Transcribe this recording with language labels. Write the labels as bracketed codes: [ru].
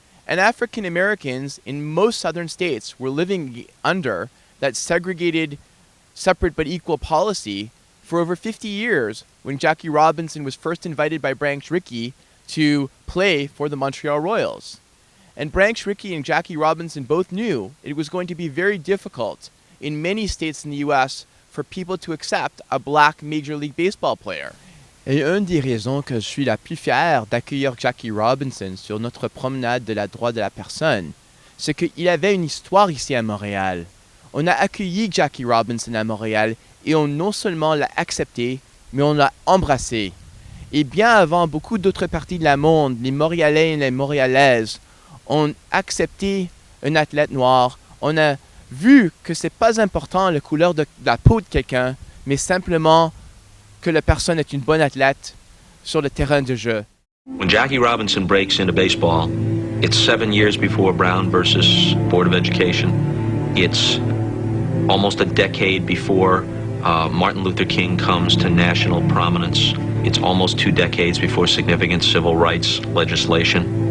[en] And African Americans in most southern states were living under that segregated, separate but equal policy for over 50 years when Jackie Robinson was first invited by Branch Rickey to play for the Montreal Royals. And Branch Rickey and Jackie Robinson both knew it was going to be very difficult in many states in the U.S. for people to accept a black Major League Baseball player. [fr] Et une des raisons que je suis la plus fière d'accueillir Jackie Robinson sur notre promenade de la droite de la personne, c'est qu'il avait une histoire ici à Montréal. On a accueilli Jackie Robinson à Montréal et on non seulement l'a accepté, mais on l'a embrassé. Et bien avant beaucoup d'autres parties de la monde, les Montréalais et les Montréalaises ont accepté un athlète noir. On a vu que c'est pas important la couleur de la peau de quelqu'un, mais simplement que la personne est une bonne athlète sur le terrain de jeu. [en] When Jackie Robinson breaks into baseball, it's 7 years before Brown versus Board of Education. It's almost a decade before Martin Luther King comes to national prominence. It's almost 2 decades before significant civil rights legislation.